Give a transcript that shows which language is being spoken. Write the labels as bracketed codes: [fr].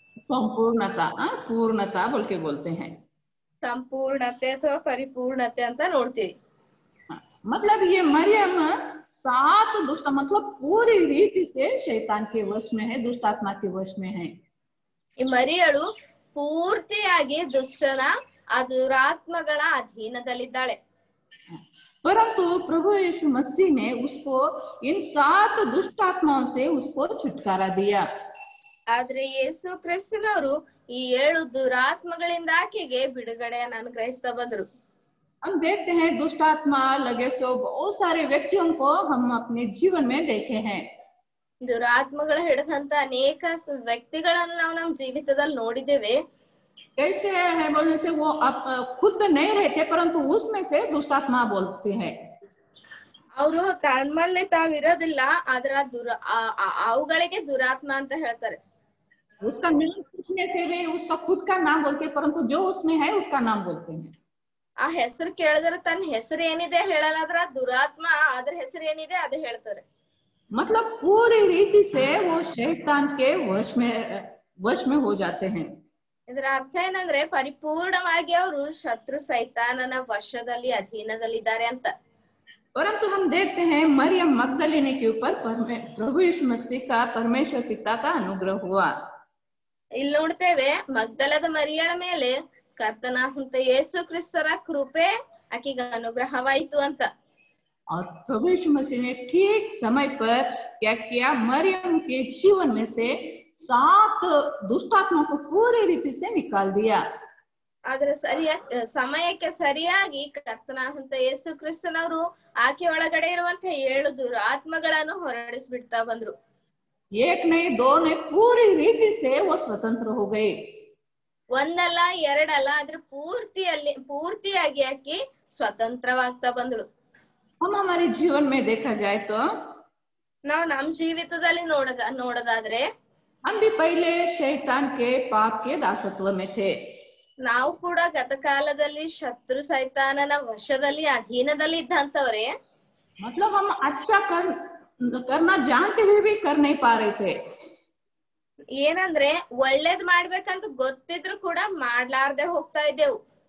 [hi] संपूर्णता, पूर्णता बोल के बोलते हैं। [kn] ಸಂಪೂರ್ಣತೆ ಅಥವಾ ಪರಿಪೂರ್ಣತೆ ಅಂತ ನೋಡ್ತೀವಿ। [hi] मतलब ये मरियम 7 दुष्ट मतलब पूरी रीति से शैतान के वश में है, दुष्टात्मा के वश में है। [kn] ಈ ಮರಿಯಳು ಪೂರ್ತಿಯಾಗಿ ದುಷ್ಟನ ಆ ದುರಾತ್ಮಗಳ ಅಧೀನದಲ್ಲಿದ್ದಾಳೆ। [hi] परंतु प्रभु यीशु मसीह ने उसको इन 7 दुष्ट आत्माओं से उसको छुटकारा दिया। [kn] ಆದ್ರೆ ಯೇಸು ಕ್ರಿಸ್ತನವರು ಈ 7 ದುರಾತ್ಮಗಳಿಂದ ಆಕೆಗೆ ಬಿಡುಗಡೆಯನ್ನು ಅನುಗ್ರಹಿಸ್ತಾ ಬಂದ್ರು. [hi] हम देखते हैं दुष्ट आत्मा लगे सो बहुत सारे व्यक्तियों को हम अपने जीवन में देखे हैं। [kn] ದುರಾತ್ಮಗಳು ಹಿಡಿದಂತ ಅನೇಕ ವ್ಯಕ್ತಿಗಳನ್ನು ನಾವು ನಮ್ಮ ಜೀವಿತದಲ್ಲಿ ನೋಡಿದ್ದೇವೆ. [hi] कैसे है बोलने से वो खुद नहीं रहते परंतु उसमें से दुष्ट आत्मा बोलते हैं। [kn] ಅವರು ತಮ್ಮಲ್ಲಿ ತಾವಿರೋದಿಲ್ಲ, ಆದ್ರ ಅವುಗಳಿಗೆ ದುರಾತ್ಮ ಅಂತ ಹೇಳ್ತಾರೆ. [hi] उसका नाम पूछने से भी उसका खुद का नाम बोलते हैं परंतु जो उसमें है उसका नाम बोलते हैं। [kn] ಆ ಹೆಸರು ಕೇಳಿದ್ರೆ ತನ್ನ ಹೆಸರು ಏನಿದೆ ಹೇಳಲಾದ್ರ ದುರಾತ್ಮ ಅದ್ರ ಹೆಸರು ಏನಿದೆ ಅದು ಹೇಳ್ತಾರೆ. [hi] मतलब पूरी रीति से वो शैतान के वश में हो जाते हैं। [kn] ಇದರ ಅರ್ಥ ಏನಂದ್ರೆ ಪರಿಪೂರ್ಣವಾಗಿ ಅವರು ಶತ್ರು ಸೈತಾನನ ವಶದಲ್ಲಿ ಅಧೀನದಲ್ಲಿದ್ದಾರೆ ಅಂತ. [hi] परंतु हम देखते हैं मरियम मगदलिनी के ऊपर प्रभु यीशु मसीह का परमेश्वर पिता का अनुग्रह हुआ। [kn] ಇಲ್ಲಿ ನೋಡ್ತೇವೆ ಮಗ್ದಲದ ಮರಿಯಳ ಮೇಲೆ ಕರ್ತನಾದಂತ ಯೇಸು ಕ್ರಿಸ್ತರ ಕೃಪೆ ಆಕೆಗೆ ಅನುಗ್ರಹವಾಯಿತು ಅಂತ. [hi] और प्रभु यीशु मसीह ने ठीक समय पर क्या किया, मरियम के जीवन में से 7 दुष्ट आत्माओं को पूरी रीति से निकाल दिया। [kn] ಆದ್ರೆ ಸಮಯಕ್ಕೆ ಸರಿಯಾಗಿ ಕರ್ತನಾದಂತ ಯೇಸು ಕ್ರಿಸ್ತನವರು ಆಕೆ ಒಳಗಡೆ ಇರುವಂತ 7 ದುರಾತ್ಮಗಳನ್ನು ಹೊರಡಿಸ್ಬಿಡ್ತಾ ಬಂದ್ರು. [hi] एक नहीं दो नहीं, पूरी रीति से वो स्वतंत्र हो गए। [kn] ಒಂದಲ್ಲ ಎರಡಲ್ಲ, ಆದ್ರೆ ಪೂರ್ತಿಯಾಗಿ ಆಕೆ ಸ್ವತಂತ್ರವಾಗ್ತಾ ಬಂದಳು. [hi] हम हमारे जीवन में देखा जाए तो [kn] ನಾವು ನಮ್ಮ ಜೀವಿತದಲ್ಲಿ ನೋಡೋದಾದ್ರೆ [hi] हम भी पहले शैतान के पाप के दासत्व में थे। [kn] ನಾವು ಕೂಡ ಗತಕಾಲದಲ್ಲಿ ಶತ್ರು ಸೈತಾನನ ವಶದಲ್ಲಿ ಅಧೀನದಲ್ಲಿ ಇದ್ದಂತವ್ರೆ. [hi] मतलब हम अच्छा करना जानते हुए भी कर नहीं पा रहे थे। [kn] ಏನಂದ್ರೆ ಒಳ್ಳೇದ್ ಮಾಡ್ಬೇಕಂತ ಗೊತ್ತಿದ್ರು ಕೂಡ ಮಾಡ್ಲಾರ್ದೆ ಹೋಗ್ತಾ ಇದ್ದೆವು.